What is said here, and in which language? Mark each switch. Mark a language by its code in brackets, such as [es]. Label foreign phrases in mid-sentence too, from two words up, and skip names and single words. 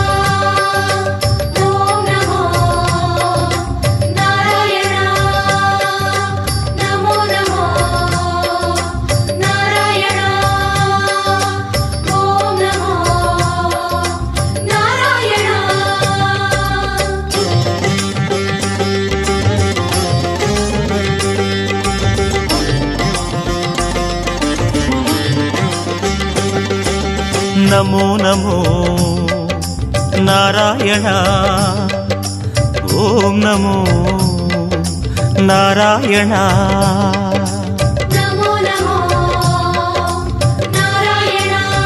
[sa] ॐ नमो नारायण. नमो नमो नारायण. ॐ नमो नारायण. नमो नमो नारायण। ॐ नमो नारायण। नमो नमो नारायण.